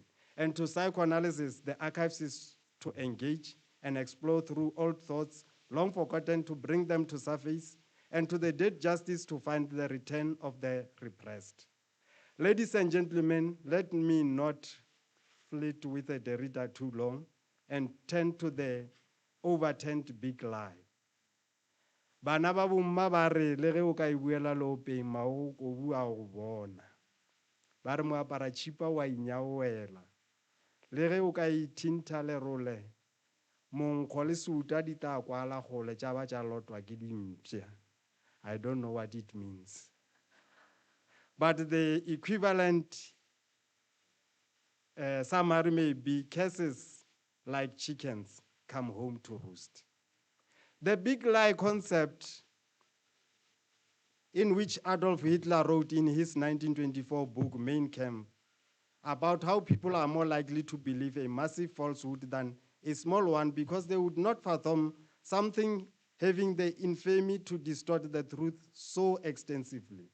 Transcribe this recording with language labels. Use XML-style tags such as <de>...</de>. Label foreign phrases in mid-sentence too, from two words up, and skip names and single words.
<en>And to psychoanalysis, the archives is to engage and explore through old thoughts, long forgotten, to bring them to surface, and to the dead justice to find the return of the repressed. Ladies and gentlemen, let me not flit with a Derrida too long and turn to the overturned big lie.</en> <nso>Bana ba bomma ba re le ge o ka ibuela lopeng mao go bua go bona. Ba re moapara chipa wa inyaoela. Le ge o ka ithinta lerole monkgo le suta di tla kwala gole tša ba tša lotwa ke dimpša.</nso> <en>I don't know what it means. But the equivalent summary may be cases like chickens come home to roost. The big lie concept, in which Adolf Hitler wrote in his 1924 book, Mein Kampf, about how people are more likely to believe a massive falsehood than a small one because they would not fathom something having the infamy to distort the truth so extensively.</en>